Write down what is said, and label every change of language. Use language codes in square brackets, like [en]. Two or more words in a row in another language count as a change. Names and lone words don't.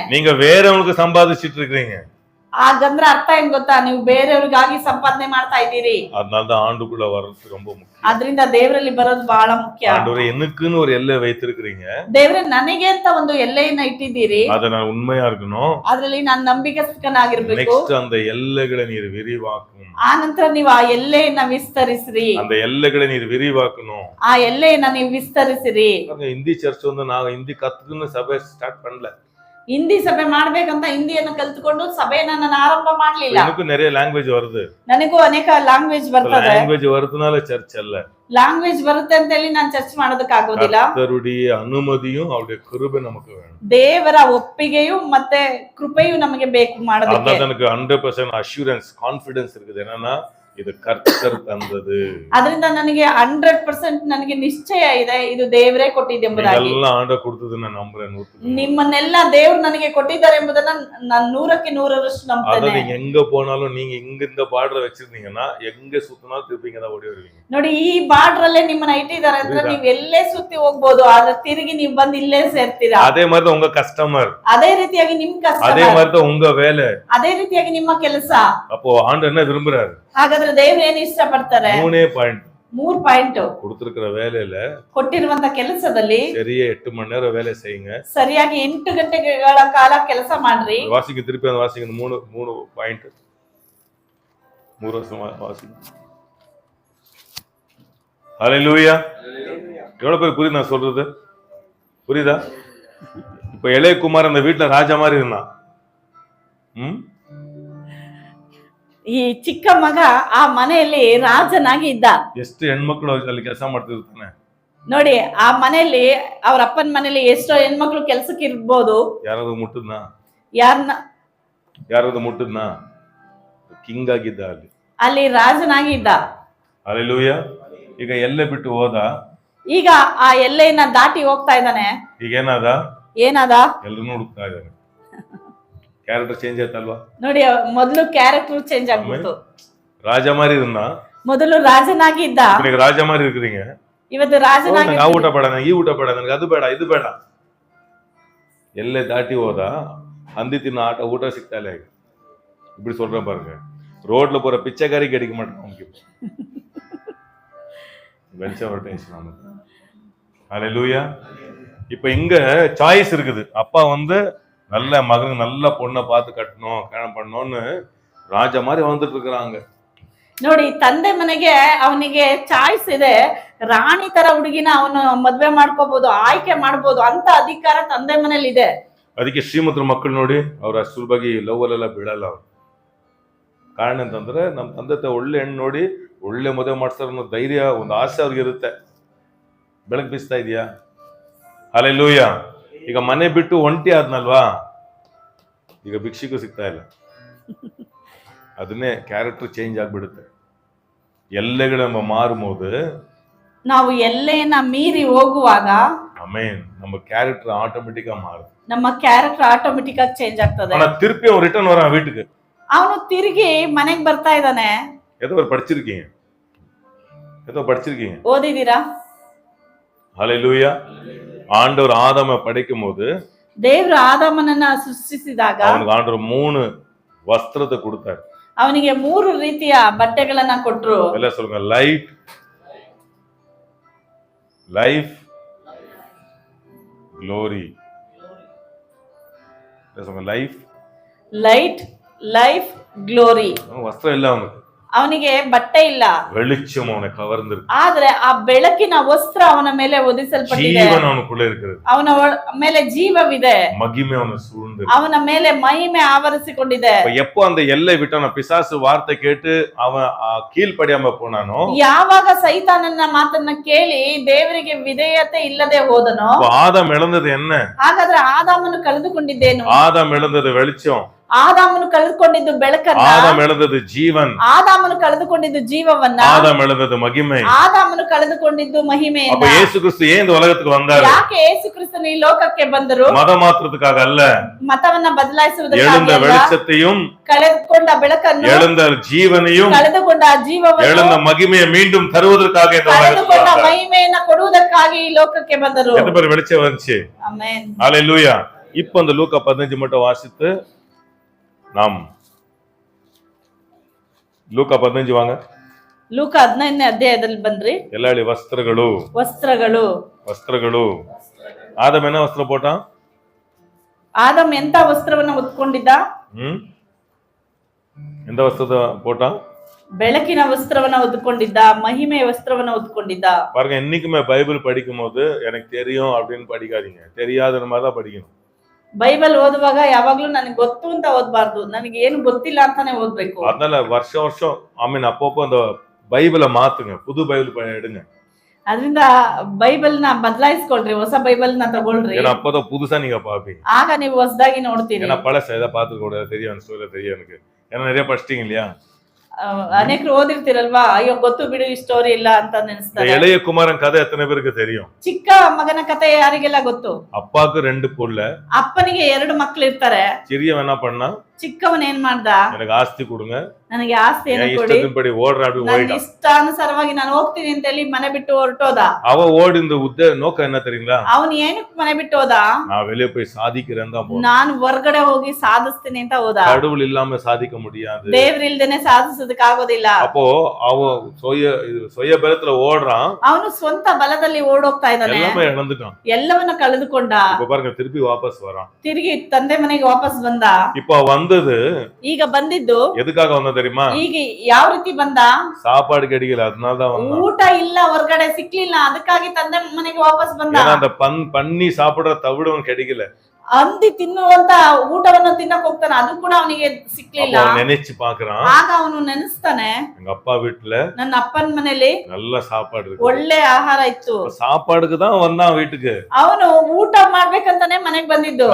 [ta] நீங்க வேறவங்களுக்கு சம்பாதிச்சிட்டு இருக்கீங்க. [kn] ಹಾಗಂದ್ರೆ ಅರ್ಥ ಏನ್ ಗೊತ್ತಾ, ನೀವು ಬೇರೆಯವ್ರಿಗಾಗಿ ಸಂಪಾದನೆ ಮಾಡ್ತಾ ಇದ್ದೀರಿ. [ta] அதனாலதான் ஆண்டுக்குள்ள வர்றது ரொம்ப முக்கியம். [kn] ಅದರಿಂದ ದೇವರಲ್ಲಿ ಬರೋದು ಬಹಳ ಮುಖ್ಯ. [ta] ஆண்டவரே எனக்குன்னு ஒரு எல்லை வைத்திருக்கிறீங்க, [kn] ದೇವ್ರೆ ನನಗೆ ಅಂತ ಒಂದು ಎಲ್ಲೆಯನ್ನ ಇಟ್ಟಿದ್ದೀರಿ, [ta] அத நான் உண்மையா இருக்கணும். [kn] ಅದ್ರಲ್ಲಿ ನಾನು ನಂಬಿಕಸ್ಥನಾಗಿರ್ಬೇಕು. [ta] நெக்ஸ்ட் அந்த எல்லைகளை நீர் விரிவாக்கும். [kn] ಆ ನಂತರ ನೀವು ಆ ಎಲ್ಲೆಯನ್ನ ವಿಸ್ತರಿಸ್ರಿ. [ta] அந்த எல்லைகளை நீர் விரிவாக்கணும். [kn] ಆ ಎಲ್ಲೆಯನ್ನ ನೀವು ವಿಸ್ತರಿಸಿರಿ. ಹಿಂದಿ ಚರ್ಚ್ ಒಂದು ನಾವು ಹಿಂದಿ ಕತ್ಕೊಂಡು ಸಭೆ ಸ್ಟಾರ್ಟ್ பண்ணல. ಹಿಂದಿ ಸಭೆ ಮಾಡ್ಬೇಕಂತ ಹಿಂದಿಯನ್ನು ಕಲ್ತ್ಕೊಂಡು ಸಭೆಯನ್ನ ನಾನು ಆರಂಭ ಮಾಡ್ಲಿಲ್ಲ. [ta] எனக்கு நிறைய லாங்குவேஜ் வருது, [kn] ನನಗೂ ಅನೇಕ ಲ್ಯಾಂಗ್ವೇಜ್ ಬರ್ತದೆ. [ta] லாங்குவேஜ் வரதுனால சர்ச் அல்ல, [kn] ಲ್ಯಾಂಗ್ವೇಜ್ ಬರುತ್ತೆ ಅಂತ ಹೇಳಿ ನಾನು ಚರ್ಚ್ ಮಾಡೋದಕ್ಕಾಗೋದಿಲ್ಲ. [ta] கர்த்தருடைய அனுமதியும் அவருடைய கிருபை நமக்கு வேணும். [kn] ದೇವರ ಒಪ್ಪಿಗೆಯು ಮತ್ತೆ ಕೃಪೆಯು ನಮಗೆ ಬೇಕು ಮಾಡೋದಕ್ಕೆ. [ta] அதான் எனக்கு 100% [en] assurance confidence [ta] இருக்குது. [kn] என்னன்னா ಇದು ಕರ್ತರ್ ತಂದದು. ಅದರಿಂದ ನನಗೆ 100% ನನಗೆ ನಿಶ್ಚಯ ಇದೆ, ಇದು ದೇವರೇ ಕೊಟ್ಟಿದ್ದೆಂಬುದಾಗಿ. ಎಲ್ಲ ಆಂಡ ಕೊಡ್ತದನ್ನ ನಂಬುறேன். ನಿಮ್ಮನ್ನೆಲ್ಲ ದೇವರು ನನಗೆ ಕೊಟ್ಟಿದ್ದಾರೆ ಎಂಬುದನ್ನ ನಾನು 100ಕ್ಕೆ 100ರಷ್ಟು ನಂಬುತ್ತೇನೆ. [ta] நீங்க எங்க போனாலும் நீங்க இங்க இந்த பார்டர் வச்சிருந்தீங்கன்னா எங்க சுத்தினாலும் திருப்பி இங்க தான் ஓடி வருவீங்க. [kn] ನೋಡಿ, ಈ ಬಾರ್ಡರ್ ಅಲ್ಲೇ ನಿಮ್ಮನ್ನ ಇಟ್ಟಿದ್ದಾರೆ ಅಂದ್ರೆ ನೀವು ಎಲ್ಲೇ ಸುತ್ತಿ ಹೋಗ್ಬೋದು, ಆದ್ರೆ ತಿರುಗಿ ನೀವು ಬಂದು ಇಲ್ಲೇ ಸೇರ್ತೀರಾ. [ta] அதே மாதிரி தான் உங்க கஸ்டமர், [kn] ಅದೇ ರೀತಿಯಾಗಿ ನಿಮ್ ಕಸ್ಟಮರ್, [ta] அதே மாதிரி தான் உங்க வேலை, [kn] ಅದೇ ರೀತಿಯಾಗಿ ನಿಮ್ಮ ಕೆಲಸ. [ta] அப்போ ஆண்டவர் என்ன விரும்புறாரு? [kn] ಹಾಗಾದ್ರೆ ದೇವರು ಏನು ಇಷ್ಟಪಡ್ತಾರೆ? 3 ಪಾಯಿಂಟ್. 3 ಪಾಯಿಂಟ್ [ta] கொடுத்திருக்கிற வேலையில, [kn] ಕೊಟ್ಟಿರುವಂತ ಕೆಲಸದಲ್ಲಿ [ta] சரியா 8 மணி நேரம் வேலை செய்யுங்க. [kn] ಸರಿಯಾಗಿ 8 ಗಂಟೆಗಳ ಕಾಲ ಕೆಲಸ ಮಾಡ್ರಿ. [ta] வாசிங்க, திருப்பி அந்த வாசிங்க. 3 பாயிண்ட். 3 வருஷம் வாசிங்க. ஹல்லேலூயா. எவ்வளவு பேர் புரியுது நான் சொல்றது? புரியுதா? இப்ப இளையகுமார் அந்த வீட்டுல ராஜா மாதிரி இருந்தான். [kn] ಈ ಚಿಕ್ಕ ಮಗ ಆ ಮನೆಯಲ್ಲಿ ರಾಜನಾಗಿ ಇದ್ದ. ಎಷ್ಟು ಹೆಣ್ಮಕ್ಳು ಅಲ್ಲಿ ಕೆಲಸ ಮಾಡ್ತಿರ್ತಾನೆ ನೋಡಿ, ಆ ಮನೆಯಲ್ಲಿ ಅವ್ರ ಅಪ್ಪನ ಮನೆಯಲ್ಲಿ ಎಷ್ಟೋ ಹೆಣ್ಮಕ್ಳು ಕೆಲ್ಸಕ್ಕೆ ಇರ್ಬೋದು. ಯಾರಾದ್ರೂ ಮುಟ್ಟದ್ನಾ? ಯಾರಾದ್ರೂ ಮುಟ್ಟದ್ನಾ? ಕಿಂಗ್ ಆಗಿದ್ದ ಅಲ್ಲಿ ರಾಜನಾಗಿ ಇದ್ದ. ಹಲ್ಲೇಲೂಯಾ. ಈಗ ಎಲ್ಲೇ ಬಿಟ್ಟು ಹೋದ, ಈಗ ಆ ಎಲ್ಲೆಯನ್ನ ದಾಟಿ ಹೋಗ್ತಾ ಇದ್ದಾನೆ. ಈಗ ಏನಾದ? ಎಲ್ಲರನ್ನೂ ಹುಡುಕ್ತಾ ಇದ್ದಾನೆ. [en] character change [kn] ಆಯ್ತಲ್ವಾ? ನೋಡಿ, ಮೊದಲು [en] character change [kn] ಆಗ್ಬಿಟ್ಟು. [ta] ರಾಜ மாதிரி இருந்தா, [kn] ಮೊದಲು ರಾಜನಾಗಿ ಇದ್ದ, [ta] ಈಗ ರಾಜ மாதிரி இருக்கிறீங்க. [kn] ಇವತ್ತು ರಾಜನಾಗಿ, ಆ ಊಟ ಬೇಡ, ನನಗೆ ಈ ಊಟ ಬೇಡ, ನನಗೆ ಅದು ಬೇಡ, ಇದು ಬೇಡ. ಎಲ್ಲೇ ದಾಟಿ ಹೋದ, ಹಂದಿ ತಿನ್ನೋ ಊಟ ಸಿಗ್ತಾ ಇಲ್ಲ. [ta] ಈಗ இப்படி சொல்றேன் பாருங்க, ரோட்ல போற பிச்சைக்காரிக்கு அடிக்க மாட்டோம் வெளிச்சம் வரட்டும் நமக்கு. ஹல்லேலூயா. இப்ப இங்க சாய்ஸ் இருக்குது. அப்பா வந்து நல்ல மகனுக்கு நல்ல பொண்ணை பார்த்து கட்டணும், கல்யாணம் பண்ணணும்னு ರಾಜ மாதிரி வந்துட்டு இருக்கிறாங்க. [kn] ನೋಡಿ, ತಂದೆ ಮನೆಗೆ ಅವನಿಗೆ ಚಾಯ್ಸ್ ಇದೆ. ರಾಣಿ ತರ ಹುಡುಗಿನ ಅವನು ಮದ್ವೆ ಮಾಡ್ಕೋಬಹುದು, ಆಯ್ಕೆ ಮಾಡಬಹುದು ಅಂತ ಅಧಿಕಾರ ತಂದೆ ಮನೇಲಿ ಇದೆ. ಅದಕ್ಕೆ ಶ್ರೀಮಂತರ ಮಕ್ಕಳು ನೋಡಿ, ಅವ್ರ ಸುಲಭವಾಗಿ ಲವ್ ಅಲ್ಲೆಲ್ಲ ಬೀಳಲ್ಲ ಅವ್ರು. ಕಾರಣ ಅಂತಂದ್ರೆ ನಮ್ಮ ತಂದೆ ಒಳ್ಳೆ ಹೆಣ್ಣು ನೋಡಿ ಒಳ್ಳೆ ಮದುವೆ ಮಾಡ್ತಾರೆ ಅನ್ನೋ ಧೈರ್ಯ, ಒಂದು ಆಸೆ ಅವ್ರಿಗೆ ಇರುತ್ತೆ. ಬೆಳಕು ಬೀಸ್ತಾ ಇದೆಯಾ? ಹಲ್ಲೇಲೂಯಾ. ಈಗ ಮನೆ ಬಿಟ್ಟು ಒಂಟಿ ಆದ್ನಲ್ವಾ, ಈಗ ಭಿಕ್ಷಿಗೂ ಸಿಗ್ತಾ ಇಲ್ಲ. ಅದನ್ನೇ [en] character change [kn] ಆಗ್ಬಿಡುತ್ತೆ. [ta] எல்லைகளை நம்ம மாறும்போது [kn] ನಾವು ಎಲ್ಲೆಯನ್ನ ಮೀರಿ ಹೋಗುವಾಗ [ta] அமேன் நம்ம [en] character automatic [ta] மாறும். [kn] ನಮ್ಮ [en] character automatic [kn] ಆಗಿ ಚೇಂಜ್ ಆಗ್ತದೆ. [ta] ஆனா திருப்பி அவன் ரிட்டர்ன் வரான் வீட்டுக்கு. [kn] ಅವನು ತಿರುಗಿ ಮನೆಗೆ ಬರ್ತಾ ಇದ್ದಾನೆ. [ta] ஏதோ படிச்சிருக்கீங்க, ஏதோ படிச்சிருக்கீங்க, [kn] ಓದಿದೀರಾ? [ta] ஹalleluya. ஆண்டவர் ஆதாமை படைக்கும் போது [kn] ದೇವರು ಆದಾಮನನ್ನ ಸೃಷ್ಟಿಸಿದಾಗ [ta] அவனுக்கு ஆண்டவர் 3 வஸ்திரத்தை கொடுத்தார். [kn] ಅವನಿಗೆ 3 ರೀತಿಯ ಬಟ್ಟೆಗಳನ್ನ ಕೊಟ್ರು. [ta] எல்லாம் சொல்லுங்க, [en] light, life, glory. [ta] சொல்லுங்க, லைஃப், [en] Light, Life, Glory. [ta] வஸ்திரம் இல்ல அவனுக்கு, [kn] ಅವನಿಗೆ ಬಟ್ಟೆ ಇಲ್ಲ, [ta] வெளிச்சம் அவனை கவர்ந்திருக்கு, [kn] ಆದ್ರೆ ಆ ಬೆಳಕಿನ ವಸ್ತ್ರ ಅವನ ಮೇಲೆ ಒದಿಸಲ್ಪಟ್ಟಿದೆ. [ta] ஜீவன் அவனுக்குள்ள இருக்கிறது, [kn] ಅವನ ಮೇಲೆ ಜೀವವಿದೆ, [ta] மகிமை அவனை சூழ்ந்து, [kn] ಅವನ ಮೇಲೆ ಮಹಿಮೆ ಆವರಿಸಿಕೊಂಡಿದೆ. [ta] எப்போ அந்த எல்லை விட்டான பிசாசு வார்த்தை கேட்டு அவன் கீழ்ப்படியாம போனானோ, [kn] ಯಾವಾಗ ಸೈತಾನನ ಮಾತನ್ನ ಕೇಳಿ ದೇವರಿಗೆ ವಿಧೇಯತೆ ಇಲ್ಲದೆ ಹೋದನೋ, [ta] ஆதாம் இழந்தது என்ன? [kn] ಹಾಗಾದ್ರೆ ಆದಾಮನು ಕಳೆದುಕೊಂಡಿದ್ದೇನು? [ta] ஆதாம் இழந்தது வெளிச்சம், [kn] ಆದಾಮನು ಕಳೆದುಕೊಂಡಿದ್ದು ಬೆಳಕನ್ನ, [ta] ஆதாம் இழந்தது ஜீவன், [kn] ಆದಾಮನು ಕಳೆದುಕೊಂಡಿದ್ದು ಜೀವವನ್ನ, [ta] ஆதாம் இழந்தது மகிமை. [kn] ಆದಾಮನು ಕಳೆದುಕೊಂಡಿದ್ದು ಮಹಿಮೆಯನ್ನ. [ta] அப்ப இயேசு கிறிஸ்து ஏன் இந்த உலகத்துக்கு வந்தாரு? [kn] ಯಾಕೆ ಯೇಸು ಕ್ರಿಸ್ತನು ಈ ಲೋಕಕ್ಕೆ ಬಂದರು? [ta] மத மாத்திரத்துக்காக அல்ல, [kn] ಮತವನ್ನ ಬದಲಾಯಿಸುವುದಕ್ಕಾಗಿ [ta] எழுந்த [kn] ಅಲ್ಲ, [ta] வெளிச்சத்தையும், [kn] ಕಳೆದುಕೊಂಡ ಬೆಳಕನ್ನು, [ta] எழுந்த ஜீவனையும், [kn] ಕಳೆದುಕೊಂಡ ಜೀವವನ್ನು, [ta] எழுந்த மகிமையை மீண்டும் தருவதற்காக இந்த உலகத்துக்கு [kn] ಕಳೆದುಕೊಂಡ [ta] வந்தார். [kn] ಮಹಿಮೆಯನ್ನ ಕೊಡುವುದಕ್ಕಾಗಿ ಈ ಲೋಕಕ್ಕೆ ಬಂದರು. [ta] எத்தனை பேர் வெளிச்சம் வந்துச்சு? [kn] ಆಮೆನ್. [ta] ஹalleluya. இப்ப அந்த லூக்கா 15 மட்டும் வாசித்து நாம் ಲೂಕ 15 வாங்க. [kn] ಲೂಕ 15ನೇ ಅಧ್ಯಾಯದಲ್ಲಿ ಬನ್ರಿ. ಎಲ್ಲ ಹೇಳಿ, ವಸ್ತ್ರಗಳು, ವಸ್ತ್ರಗಳು, ವಸ್ತ್ರಗಳು. ಆದಮ್ என்ன ವಸ್ತ್ರ போட்டான்? ಆದಮ್ ಎಂತ ವಸ್ತ್ರವನ್ನ ಹೊತ್ಕೊಂಡಿದ್ದ? ಎಂತ ವಸ್ತ್ರದ போட்டான்? ಬೆಳಕಿನ ವಸ್ತ್ರವನ್ನ ಹೊತ್ಕೊಂಡಿದ್ದ, ಮಹಿಮೆಯ ವಸ್ತ್ರವನ್ನ ಹೊತ್ಕೊಂಡಿದ್ದ. [ta] பாருங்க, என்னைக்குமே பைபிள் படிக்கும் போது எனக்கு தெரியும் அப்படின்னு படிக்காதீங்க, தெரியாத மாதிரி தான் படிக்கணும். [kn] ಬೈಬಲ್ ಓದುವಾಗ ಯಾವಾಗ್ಲೂ ನನಗೆ ಗೊತ್ತು ಅಂತ ಓದ್ಬಾರ್ದು, ನನಗೆ ಏನು ಗೊತ್ತಿಲ್ಲ ಅಂತಾನೆ ಓದ್ಬೇಕು. [ta] அதனால வருஷம் வருஷம் அப்பப்போ அந்த பைபிளை மாத்துங்க, புது பைபிள் எடுங்க. [kn] ಅದರಿಂದ ಬೈಬಲ್ ನ ಬದಲಾಯಿಸ್ಕೊಳ್ರಿ, ಹೊಸ ಬೈಬಲ್ ನ ತಗೊಳ್ರಿ. [ta] ஏன்னா அப்பதான் புதுசா நீங்க பாப்பீங்க, [kn] ಆಗ ನೀವು ಹೊಸದಾಗಿ ನೋಡ್ತೀರಿ. [ta] ஏன்னா பழச ஏதாவது பார்த்து கூட தெரியும், ஸ்டோரி தெரியும் எனக்கு, ஏன்னா நிறைய படிச்சிட்டீங்க இல்லையா. [kn] ಅನೇಕರು ಓದಿರ್ತೀರಲ್ವಾ, ಅಯ್ಯೋ ಗೊತ್ತು ಬಿಡು ಈ ಸ್ಟೋರಿ ಇಲ್ಲ ಅಂತ ನೆನೆಸ್ತಾರೆ. [ta] இளைய குமாரன் கதை எத்தனை பேருக்கு தெரியும்? [kn] ಚಿಕ್ಕ ಮಗನ ಕಥೆ ಯಾರಿಗೆಲ್ಲ ಗೊತ್ತು? [ta] அப்பாவுக்கு 2 புள்ள, [kn] ಅಪ್ಪನಿಗೆ 2 ಮಕ್ಕಳು ಇರ್ತಾರೆ. [ta] சிறியவன் என்ன பண்ணா, [kn] ಚಿಕ್ಕವನ್ ಏನ್ ಮಾಡ್ದ, [ta] எனக்கு ஆஸ்தி கொடுங்க, [kn] ನನಗೆ ಆಸ್ತಿಯನ್ನು ಕೊಡಿ, ಇಷ್ಟದಿಂಪಡಿ ಓಡ್ರ, அப்படி ನನ್ನ [ta] ஓடிட்டான். [kn] ಇಷ್ಟಾನುಸಾರವಾಗಿ ನಾನು ಹೋಗ್ತೀನಿ ಅಂತ ಹೇಳಿ ಮನೆ ಬಿಟ್ಟು ಹೊರಟೋದ. [ta] அவ ஓடிந்த நோக்கம் என்ன தெரியுங்களா? [kn] ಅವನು ಏನಕ್ಕೆ ಮನೆ ಬಿಟ್ಟು ಹೋದ? [ta] நான் வெளியே போய் சாதிக்கிறேன் தான் போறேன், [kn] ನಾನು ಹೊರಗಡೆ ಹೋಗಿ ಸಾಧಿಸ್ತೀನಿ ಅಂತ ಹೋದ. [ta] கடவுள் ಇல்லாம சாதிக்க முடியாது, [kn] ದೇವರಿಲ್ದೇನೆ ಸಾಧಿಸೋದಕ್ಕೆ ಆಗೋದಿಲ್ಲ. [ta] அப்போ அவ சுய பலத்துல ஓடுறான், [kn] ಅವನು ಸ್ವಂತ ಬಲದಲ್ಲಿ ಓಡೋಗ್ತಾ ಇದ್ದಾನೆ, [ta] எல்லாமே இழந்துட்டான். [kn] ಎಲ್ಲವನ್ನ ಕಳೆದುಕೊಂಡ. [ta] இப்ப பாருங்க, திருப்பி வாபஸ் வரான், [kn] ತಿರುಗಿ ತಂದೆ ಮನೆಗೆ ವಾಪಸ್ ಬಂದ. [ta] இப்ப வந்தது [kn] ಈಗ ಬಂದಿದ್ದು [ta] எதுக்காக வந்தா தெரியுமா? [kn] ಈಗ ಯಾವ ರೀತಿ ಬಂದ? [ta] சாப்பாடு கிடைக்கல, அதனாலதான் வந்தான். [kn] ಊಟ ಇಲ್ಲ, ಹೊರಗಡೆ ಸಿಕ್ಲಿಲ್ಲ, ಅದಕ್ಕಾಗಿ ತಂದೆ ಮನೆಗೆ ವಾಪಸ್ ಬಂದ. [ta] ஏன்னா அந்த பண்ணி சாப்பிடுற தவிடு அவன் கிடைக்கல, [kn] ಹಂದಿ ತಿನ್ನುವಂತ ಊಟವನ್ನು ತಿನ್ನಕ್ ಹೋಗ್ತಾನೆ, ಅದು ಕೂಡ ಅವನಿಗೆ ಸಿಕ್ಲಿಲ್ಲ. [ta] நினைச்சு பாக்குறான், [kn] ಆಗ ಅವನು ನೆನೆಸ್ತಾನೆ, [ta] எங்க அப்பா வீட்டுல [kn] ನನ್ನ ಅಪ್ಪನ ಮನೇಲಿ [ta] நல்ல சாப்பாடு இருக்கு, [kn] ಒಳ್ಳೆ ಆಹಾರ ಇತ್ತು. [ta] சாப்பாடுக்கு தான் வந்தான் வீட்டுக்கு, [kn] ಅವನು ಊಟ ಮಾಡ್ಬೇಕಂತಾನೆ ಮನೆಗ್ ಬಂದಿದ್ದು.